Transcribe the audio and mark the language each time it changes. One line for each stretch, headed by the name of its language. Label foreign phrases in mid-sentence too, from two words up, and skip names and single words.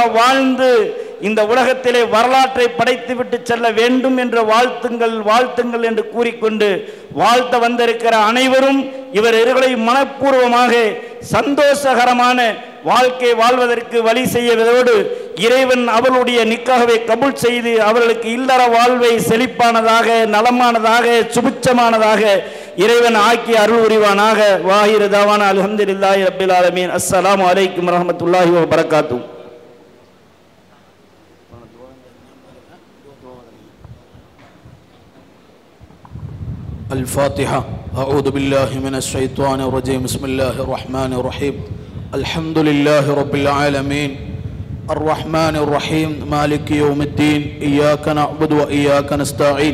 Tamil: வாழ்ந்து இந்த உலகத்திலே வரலாற்றை படைத்துவிட்டு செல்ல வேண்டும் என்ற வாழ்த்துங்கள் என்று கூறிக்கொண்டு வாழ்த்த வந்திருக்கிற அனைவரும் இவர்களை மனப்பூர்வமாக சந்தோஷகரமான வாழ்க்கை வாழ்வதற்கு வழி செய்வதோடு இறைவன் அவளுடைய நிக்காகவை கபூல் செய்து அவர்களுக்கு இல்லற வாழ்வை செழிப்பானதாக, நலமானதாக, சுபிச்சமானதாக இறைவன் ஆக்கி அருள் புரிவானாக.
Arabic: وآخر دعوانا الحمد لله رب العالمين السلام عليكم ورحمة الله وبركاته. الفاتحة. أعوذ بالله من الشيطان الرجيم. بسم الله الرحمن الرحيم. الحمد لله رب العالمين الرحمن الرحيم مالك يوم الدين. إياك نعبد وإياك نستعين.